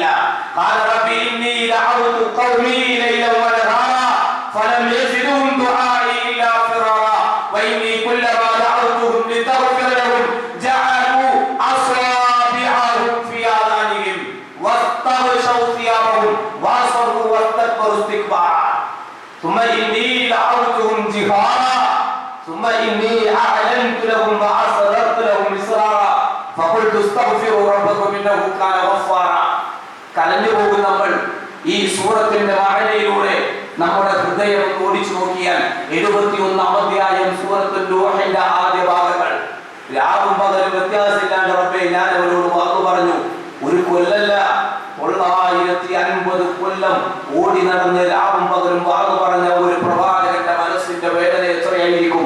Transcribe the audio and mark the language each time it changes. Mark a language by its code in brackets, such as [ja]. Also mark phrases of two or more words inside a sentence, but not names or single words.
[ar] قال ربي إني دعوت قومي ليلا ونهارا فلم يزدهم دعائي إلا فرارا وإني كلما دعوتهم لتغفر لهم جعلوا أصابعهم في آذانهم واستغشوا ثيابهم وأصروا واستكبروا استكبارا ثم إني دعوتهم جهارا ثم إني أعلنت لهم وأسررت لهم إسرارا فقلت استغفروا ربكم إنه كان غفارا. [ml] കലഞ്ഞു പോകും നമ്മൾ ഈ സൂറത്തിന്റെ വായനയിലൂടെ നമ്മുടെ ഹൃദയം ഓടിച്ചു നോക്കിയാൽ 71 അധ്യായം സൂറത്തുൽ നൂഹിന്റെ ആദ്യ ഭാഗങ്ങൾ. രാവും പകലും വ്യത്യാസമില്ലാണ്ട് റബ്ബേ ഞാൻ അവരോട് വാക്കു പറഞ്ഞു. ഒരു കൊല്ലല്ല, 950 കൊല്ലം ഓടി നടന്ന് രാവും പകലും വാക്കു പറഞ്ഞ ഒരു പ്രവാചകന്റെ മനസ്സിന്റെ വേദന എത്രയായിരിക്കും.